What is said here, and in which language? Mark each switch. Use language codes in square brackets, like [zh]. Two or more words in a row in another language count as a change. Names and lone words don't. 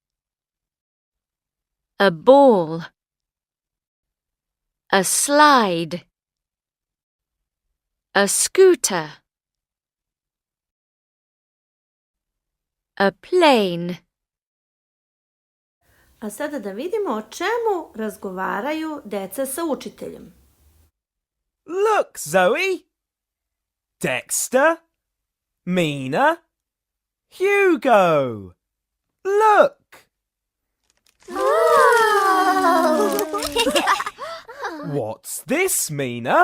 [en] A ball. A slide. A scooter. A plane. [sr] A sada da vidimo o čemu razgovaraju deca sa učiteljem. [en] Look, Zoe! Dexter, Mina, Hugo. Look! What's this, Mina?